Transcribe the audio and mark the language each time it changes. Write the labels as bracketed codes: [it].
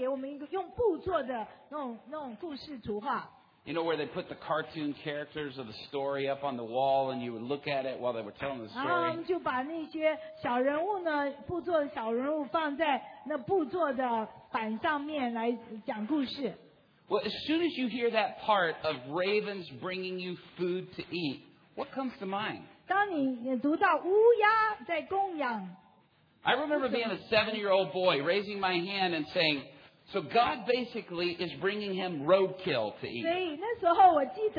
[zh] 主日学小时候我七岁的时候，我们的主日学老师都会给我们一个用布做的那种故事图画。 [en] You know where they put the cartoon characters of the story up on the wall and you would look at it while they were telling the story? [zh] 然后就把那些小人物呢，布做的小人物放在那布做的板上面来讲故事。 [en] Well, as soon as you hear that part of ravens bringing you food to eat, what comes to mind? I remember being a seven-year-old boy raising my hand and saying, so God basically is bringing him roadkill to eat.